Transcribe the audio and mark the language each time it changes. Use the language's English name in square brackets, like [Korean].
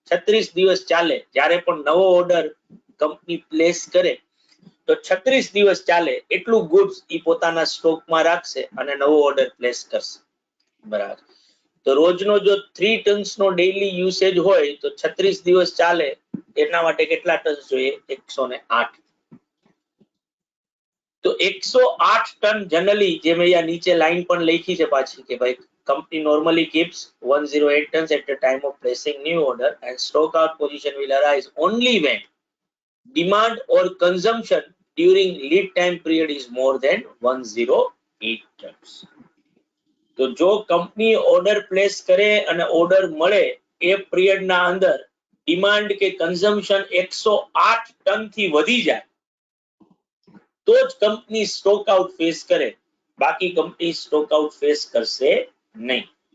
[Gujarati] 36 દિવસ ચાલે. જ્યારે પણ નવો ઓર્ડર કંપની પ્લેસ કરે તો 36 દિવસ ચાલે એટલું ગુડ્સ ઈ પોતાના સ્ટોકમાં રાખશે અને નવો ઓર્ડર પ્લેસ કરશે. બરાબર. તો રોજનો જો 3 ટન્સનો ડેઈલી યુસેજ હોય તો 36 દિવસ ચાલે એના માટે કેટલા ટન જોઈએ? 108. તો 108 ટન જનરલી, જેમ અહીંયા નીચે લાઈન પણ લખી છે પાછી કે ભાઈ [English] company normally keeps 108 tons at the time of placing new order and stock out position will arise only when demand or consumption during lead time period is more than 108 tons. [Gujarati] તો જો company order place કરે અને order મળે એ પિરિયડના અંદર demand કે consumption 108 ton થી વધી જાય તો જ કંપની સ્ટોક આઉટ ફેસ કરે, બાકી કંપની સ્ટોક આઉટ ફેસ કરશે નહીં.